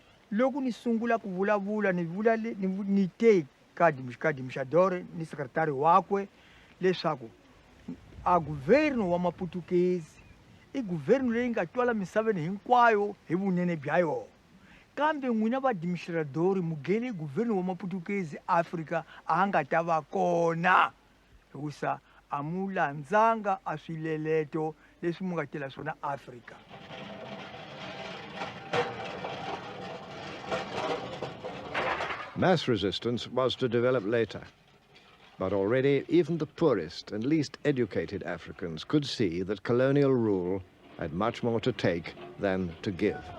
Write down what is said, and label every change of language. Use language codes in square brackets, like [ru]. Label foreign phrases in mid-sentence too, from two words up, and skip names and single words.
[ts] loko ni sungula ku vulavula ni te ka Dimshadore ni sekretari wakwe leswaku a guvernu wa maputukezi I guvernu leyi nga twala misaveni hinkwayo hi vunene bya yona kambe n'wina vaadministradori mugeni guvernu wa maputukezi Afrika a nga ta va kona hikusa a mu landzanga a swileleto leswi mu nga tela swona Afrika. [en] Mass resistance was to develop later. But already even the poorest and least educated Africans could see that colonial rule had much more to take than to give.